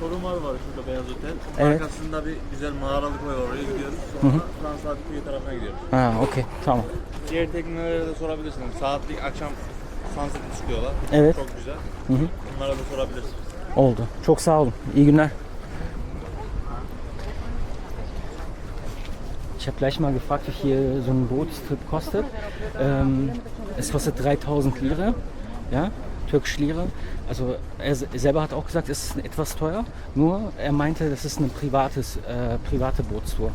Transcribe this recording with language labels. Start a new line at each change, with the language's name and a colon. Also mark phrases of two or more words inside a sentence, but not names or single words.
Turkish: Koruma var şurada beyaz otel. Evet. Arkasında bir güzel mağaralık var, oraya gidiyoruz. Sonra Fransa kıyı tarafına gidiyoruz. Ha, okey, tamam. Diğer teknelere de sorabilirsiniz. Saatlik akşam sunset'e çıkıyorlar. Evet. Çok güzel. Hı hı. Onlara da sorabilirsiniz. Oldu. Çok sağ olun. İyi günler.
German: Ich habe gleich mal gefragt, wie viel so ein Bootstrip kostet. Es kostet 3000 Lire, ja, türkische Lire. Also er selber hat auch gesagt, es ist etwas teuer. Nur er meinte, das ist eine private Bootstour.